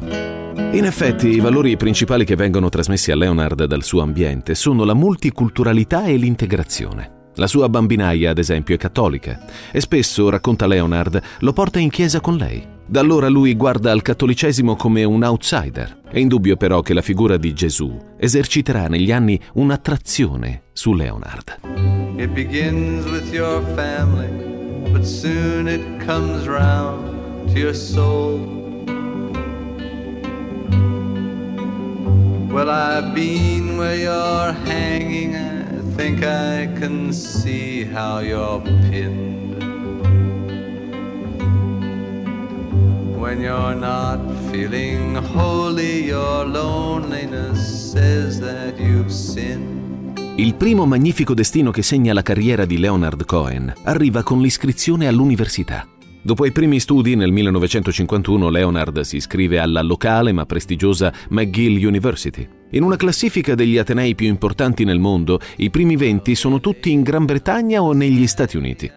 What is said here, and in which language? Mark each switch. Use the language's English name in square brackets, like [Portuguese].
[Italian] In effetti, i valori principali che vengono trasmessi a Leonard dal suo ambiente sono la multiculturalità e l'integrazione. La sua bambinaia, ad esempio, è cattolica e spesso, racconta Leonard, lo porta in chiesa con lei. Da allora lui guarda al cattolicesimo come un outsider. È indubbio però che la figura di Gesù eserciterà negli anni un'attrazione su Leonard. [English] It begins with your family, but soon it comes round to your soul. Well, I've been where you're hanging, I think I can see how you're pinned. When you're not feeling holy, your loneliness says that you've sinned. [Italian] Il primo magnifico destino che segna la carriera di Leonard Cohen arriva con l'iscrizione all'università. Dopo i primi studi, nel 1951 Leonard si iscrive alla locale ma prestigiosa McGill University. In una classifica degli atenei più importanti nel mondo, i primi 20 sono tutti in Gran Bretagna o negli Stati Uniti.